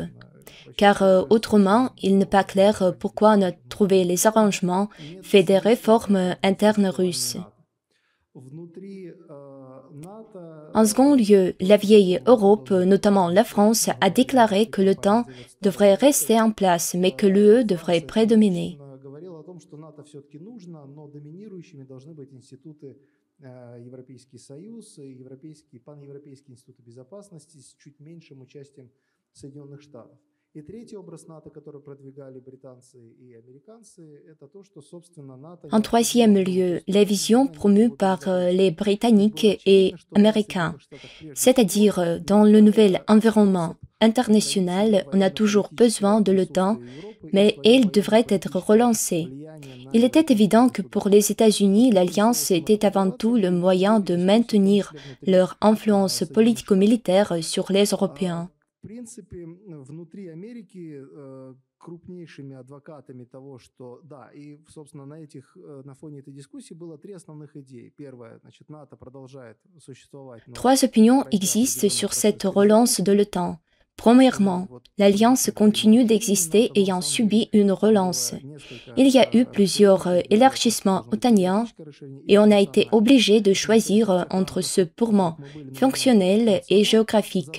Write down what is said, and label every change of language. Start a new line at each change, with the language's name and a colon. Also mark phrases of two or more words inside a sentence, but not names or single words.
French: Car autrement, il n'est pas clair pourquoi on a trouvé les arrangements fait des réformes internes russes. En second lieu, la vieille Europe, notamment la France, a déclaré que l'OTAN devrait rester en place, mais que l'UE devrait prédominer.
Russian: Европейский Союз, паневропейские институты безопасности с чуть меньшим участием Соединенных Штатов. И третий образ НАТО, который продвигали британцы и американцы, это то, что, собственно, НАТО...
French: En troisième lieu, la vision promue par les Britanniques et Américains, c'est-à-dire dans le nouvel environnement international, on a toujours besoin de l'OTAN, mais elle devrait être relancée. Il était évident que pour les États-Unis, l'alliance était avant tout le moyen de maintenir leur influence politico-militaire sur les Européens.
Russian: В принципе, внутри Америки крупнейшими адвокатами того, что да, и, собственно, на фоне этой дискуссии было три основных идеи. Первое, значит, НАТО продолжает существовать.
French: Trois opinions existent sur cette relance de l'OTAN. Premièrement, l'Alliance continue d'exister ayant subi une relance. Il y a eu plusieurs élargissements otaniens et on a été obligé de choisir entre ce purement fonctionnel et géographique.